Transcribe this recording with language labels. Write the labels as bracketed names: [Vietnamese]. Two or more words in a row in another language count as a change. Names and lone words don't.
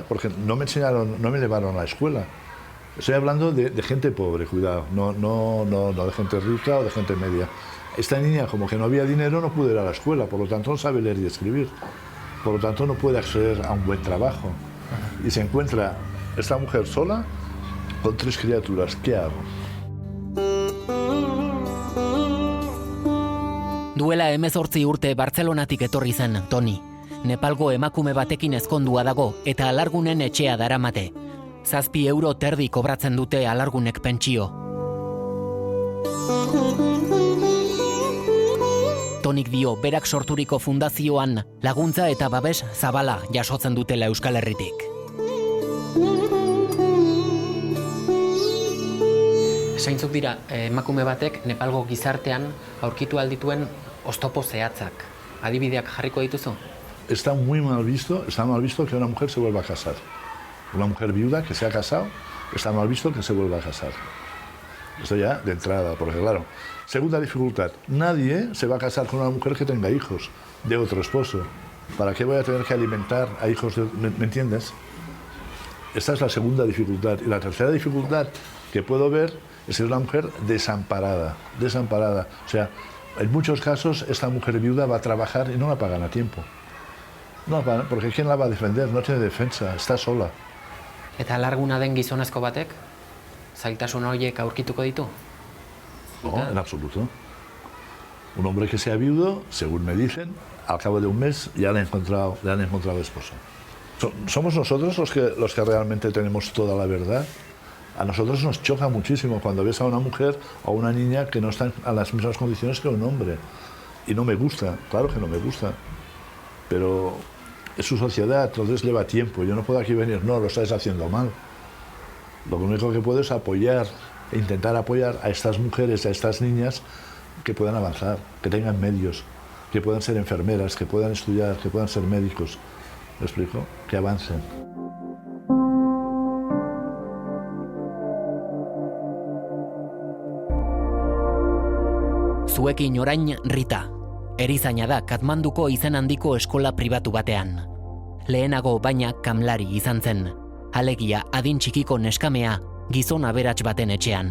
[Spanish] Porque no me llevaron a la escuela. Estoy hablando de gente pobre, cuidado, no de gente rica o de gente media. Esta niña, como que no había dinero, no pudo ir a la escuela, por lo tanto no sabe leer y escribir. Por lo tanto no puede acceder a un buen trabajo. Y se encuentra esta mujer sola con 3 criaturas. ¿Qué hago? [Basque] Duela 18 urte Bartzelonatik etorri zen Toni. Nepalgo emakume batekin ezkondua dago eta alargunen etxea daramate. 7 euro terdi kobratzen dute alargunek pentsio. Tonik dio berak sorturiko fundazioan laguntza eta babes zabala jasotzen dutela Euskal Herritik. Zeintzuk dira emakume batek Nepalgo gizartean aurkitu aldituen oztopo zehatzak. Adibideak jarriko dituzu? [Spanish] Está mal visto que una mujer se vuelva a casar. Una mujer viuda que se ha casado, está mal visto que se vuelva a casar. Esto ya de entrada, porque claro. Segunda dificultad, nadie se va a casar con una mujer que tenga hijos de otro esposo. ¿Para qué voy a tener que alimentar a hijos de... ¿Me entiendes? Esta es la segunda dificultad. Y la tercera dificultad que puedo ver es ser una mujer desamparada. O sea, en muchos casos esta mujer viuda va a trabajar y no la pagan a tiempo. No la pagan, porque ¿quién la va a defender? No tiene defensa, está sola. [Basque] Eta alarguna den gizonezko batek, zailtasun horiek aurkituko ditu? [Spanish] No, en absoluto. Un hombre que sea viudo, según me dicen, al cabo de un mes ya le han encontrado esposo. Somos nosotros los que realmente tenemos toda la verdad. A nosotros nos choca muchísimo cuando ves a una mujer o a una niña que no están a las mismas condiciones que un hombre. Y no me gusta, claro que no me gusta. Pero es su sociedad, entonces lleva tiempo. Yo no puedo aquí venir, no, lo estáis haciendo mal. Lo único que puedo es apoyar, e intentar apoyar a estas mujeres, a estas niñas que puedan avanzar, que tengan medios, que puedan ser enfermeras, que puedan estudiar, que puedan ser médicos. ¿Me explico? Que avancen. [Basque] Zuekin orain Rita. Erizaina da Katmanduko izen handiko eskola pribatu batean. Lehenago baina kamlari izan zen. Alegia adin txikiko neskamea gizon aberats baten etxean.